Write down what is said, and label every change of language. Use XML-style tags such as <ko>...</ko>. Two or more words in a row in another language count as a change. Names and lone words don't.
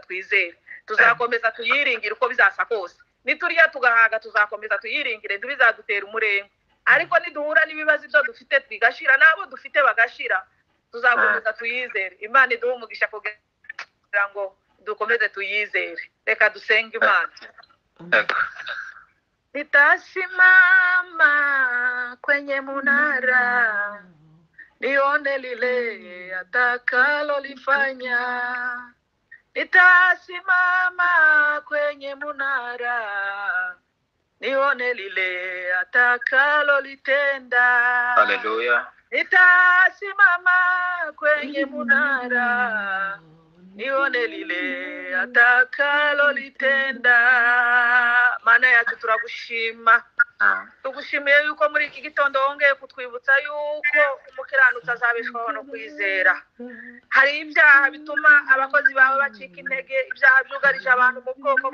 <rw>twizere tuzakomeza tuyiringire uko bizasa kose niturya tugahaga tuzakomeza tuyiringire ntibizadutera umurenge ariko niduhura n'ibibazo ibyo dufite twigashira nabo dufite bagashira tuzakomeza tuyizere Imana iduha umugisha kugira ngo dukomeze tuyizere reka dusenge Imana</rw> <sw>nitasimama kwenye munara nione lile atakalolifanya nitasimama kwenye munara nione lile atakalolitenda Haleluya nitasimama kwenye munara nione lile atakalolitenda</sw> <rw>Mana yacu turagushima tugushimiye yuko muri iki gitondo wongeye kutwibutsa yuko umukiranutsi azabeshwaho no kwizera hari ibyaha bituma abakozi bawe bacika intege ibyaha byugarije abantu mu bwoko</rw>